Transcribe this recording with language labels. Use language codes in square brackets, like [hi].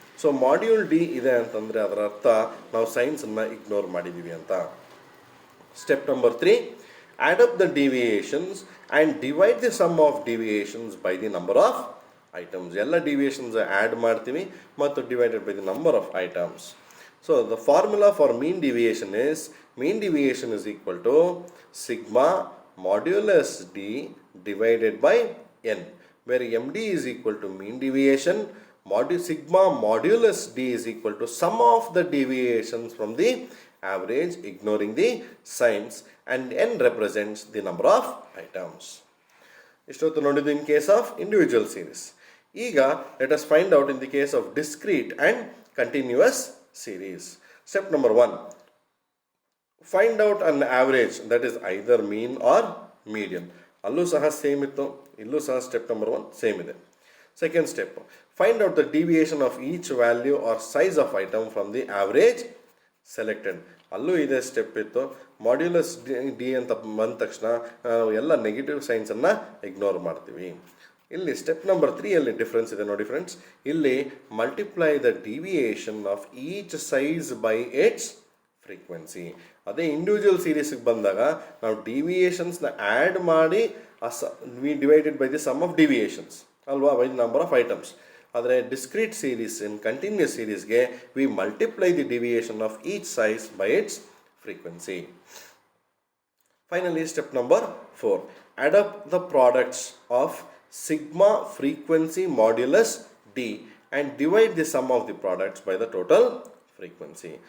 [kn] So module D ಇದೆ ಅಂತಂದರೆ ಅದರ ಅರ್ಥ ನಾವು ಸೈನ್ಸನ್ನು ಇಗ್ನೋರ್ ಮಾಡಿದ್ದೀವಿ ಅಂತ. [en] Step number 3, add up the deviations and divide the sum of deviations by the number of items. [kn] ಎಲ್ಲ ಡಿವಿಯೇಷನ್ಸ್ ಆ್ಯಡ್ ಮಾಡ್ತೀವಿ ಮತ್ತು divided by the number of items. [en] So the formula for mean deviation is equal to sigma modulus d divided by n, where md is equal to mean deviation, sigma modulus d is equal to sum of the deviations from the average ignoring the signs, and n represents the number of items. [kn] ಇಷ್ಟೊತ್ತು ನೋಡಿದ್ದು [en] in case of individual series. [kn] ಈಗ [en] let us find out in the case of discrete and continuous series. Step number 1, find out an average that is either mean or median. [kn] ಅಲ್ಲೂ ಸಹ same ಇತ್ತು, ಇಲ್ಲೂ ಸಹ step number 1 same ಇದೆ. [en] Second step, find out the deviation of each value or size of item from the average selected. [kn] ಅಲ್ಲೂ ಇದೇ step ಇತ್ತು. Modulus D ಅಂತ ಬಂದ ತಕ್ಷಣ ನಾವು ಎಲ್ಲ ನೆಗೆಟಿವ್ ಸೈನ್ಸನ್ನು ಇಗ್ನೋರ್ ಮಾಡ್ತೀವಿ. ಇಲ್ಲಿ ಸ್ಟೆಪ್ ನಂಬರ್ 3 ಡಿಫ್ರೆನ್ಸ್ ಇದೆ ನೋಡಿ ಫ್ರೆಂಡ್ಸ್. ಇಲ್ಲಿ [en] Multiply the deviation of each size by its frequency. [kn] ಅದೇ ಇಂಡಿವಿಜುವಲ್ ಸೀರೀಸ್ಗೆ ಬಂದಾಗ ನಾವು ಡಿವಿಯೇಷನ್ಸ್ನ ಆ್ಯಡ್ ಮಾಡಿ [en] we divided by the sum of deviations [kn] ಅಲ್ವಾ, [en] By the number of items. [kn] ಆದರೆ [en] Discrete series in continuous ಸೀರೀಸ್ಗೆ we multiply the deviation of each size by its frequency. Finally step number 4, add up the products of sigma frequency modulus d and divide the sum of the products by the total frequency.